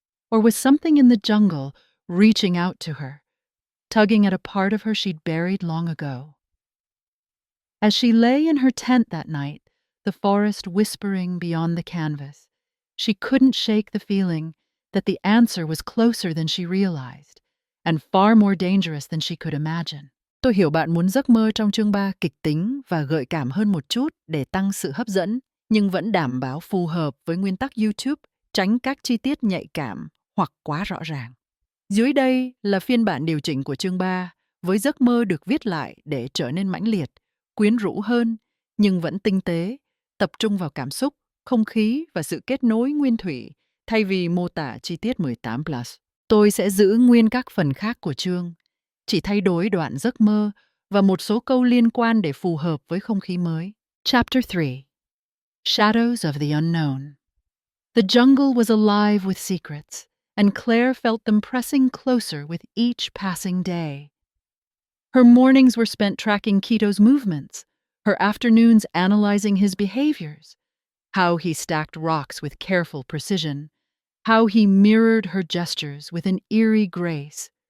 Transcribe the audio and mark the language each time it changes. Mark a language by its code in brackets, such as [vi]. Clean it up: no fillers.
[en] Or was something in the jungle reaching out to her, tugging at a part of her she'd buried long ago? As she lay in her tent that night, the forest whispering beyond the canvas, she couldn't shake the feeling that the answer was closer than she realized, and far more dangerous than she could imagine. [vi] Tôi hiểu bạn muốn giấc mơ trong chương 3 kịch tính và gợi cảm hơn một chút để tăng sự hấp dẫn, nhưng vẫn đảm bảo phù hợp với nguyên tắc YouTube, tránh các chi tiết nhạy cảm hoặc quá rõ ràng. Dưới đây là phiên bản điều chỉnh của chương 3, với giấc mơ được viết lại để trở nên mãnh liệt, quyến rũ hơn, nhưng vẫn tinh tế, tập trung vào cảm xúc, không khí và sự kết nối nguyên thủy, thay vì mô tả chi tiết 18+. Tôi sẽ giữ nguyên các phần khác của chương, chỉ thay đổi đoạn giấc mơ và một số câu liên quan để phù hợp với không khí mới. [en] Chapter 3. Shadows of the Unknown. The jungle was alive with secrets, and Claire felt them pressing closer with each passing day. Her mornings were spent tracking Kito's movements, her afternoons analyzing his behaviors, how he stacked rocks with careful precision, how he mirrored her gestures with an eerie grace.